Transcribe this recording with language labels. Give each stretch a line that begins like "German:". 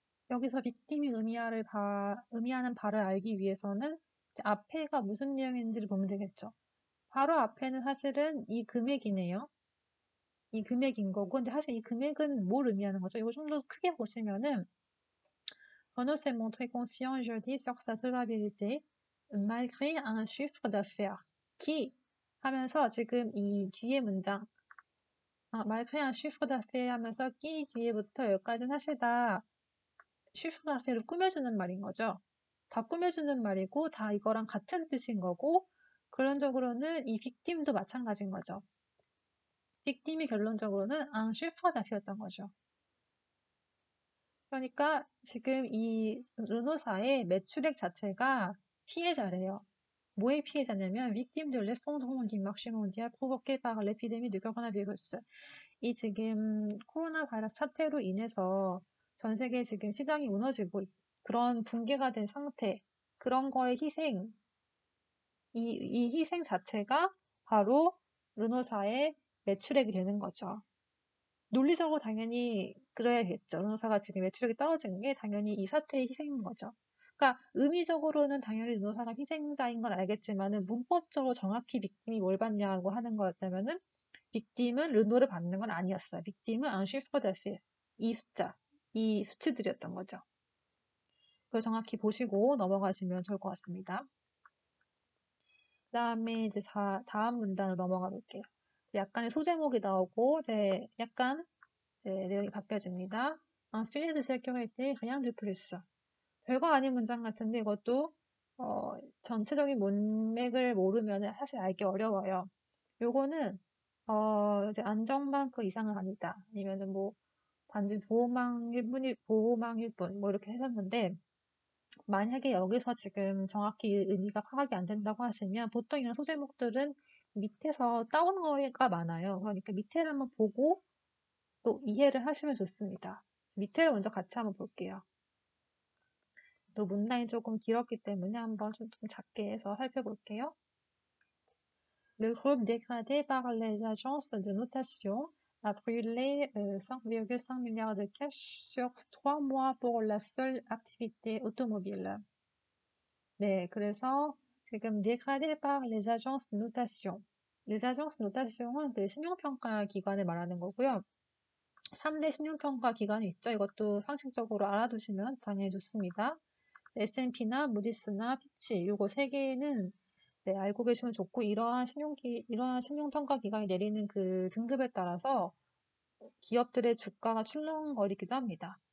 Korean: 여기서 빅팀이 의미하는 바를 알기 위해서는 이제 앞에가 무슨 내용인지를 보면 되겠죠. 바로 앞에는 사실은 이 금액이네요. 이 금액인 거고, 근데 사실 이 금액은 뭘 의미하는 거죠?
French: 이거 좀 더 크게 보시면은, Renault s'est montré confiant jeudi sur sa solvabilité, malgré un chiffre d'affaires qui
Korean: 하면서 지금 이 뒤에 문장,
French: malgré un chiffre d'affaires 하면서 qui
Korean: 뒤에부터 여기까지는 사실 다 chiffre d'affaires를 꾸며주는 말인 거죠. 다 꾸며주는 말이고, 다 이거랑 같은 뜻인 거고, 결론적으로는 이 빅팀도 마찬가지인 거죠. 빅팀이 결론적으로는 앙 슈퍼다피였던 거죠. 그러니까 지금 이 르노사의 매출액 자체가 피해자래요. 뭐의 피해자냐면
French: victime de l'effondrement du marché mondial provoqué par l'épidémie de coronavirus.
Korean: 이 지금 코로나 바이러스 사태로 인해서 전 세계 지금 시장이 무너지고 그런 붕괴가 된 상태, 그런 거의 이 희생 자체가 바로 르노사의 매출액이 되는 거죠. 논리적으로 당연히 그래야겠죠. 르노사가 지금 매출액이 떨어진 게 당연히 이 사태의 희생인 거죠. 그러니까 의미적으로는 당연히 르노사가 희생자인 건 알겠지만은 문법적으로 정확히 빅팀이 뭘 받냐고 하는 거였다면은 빅팀은 르노를 받는 건 아니었어요. 빅팀은
French: un chiffre d'affaires.
Korean: 이 숫자, 이 수치들이었던 거죠. 그걸 정확히 보시고 넘어가시면 좋을 것 같습니다. 그 다음에 이제 다음 문단으로 넘어가 볼게요. 약간의 소제목이 나오고 이제 약간 이제 내용이 바뀌어집니다.
French: Un filet de sécurité, rien de plus.
Korean: 별거 아닌 문장 같은데 이것도 전체적인 문맥을 모르면 사실 알기 어려워요. 요거는 이제 안전망 그 이상은 아니다. 아니면은 뭐 단지 보호망일 뿐, 뭐 이렇게 해놨는데, 만약에 여기서 지금 정확히 의미가 파악이 안 된다고 하시면 보통 이런 소제목들은 밑에서 따온 거가 많아요. 그러니까 밑에를 한번 보고 또 이해를 하시면 좋습니다. 밑에를 먼저 같이 한번 볼게요. 또 문장이 조금 길었기 때문에 한번 좀 작게 해서 살펴볼게요.
French: Le groupe dégradé par les agences de notation a brûlé 5,5 milliards de cash sur 3 mois pour la seule activité automobile.
Korean: 네, 그래서 지금
French: dégradé par les agences de notation.
Korean: les agences de notation은 그 신용평가 기관을 말하는 거고요. 3대 신용평가 기관이 있죠. 이것도 상식적으로 알아두시면 당연히 좋습니다. S&P나 무디스나 피치 요거 세 개는 네, 알고 계시면 좋고 이러한 신용평가 기관이 내리는 그 등급에 따라서 기업들의 주가가 출렁거리기도 합니다.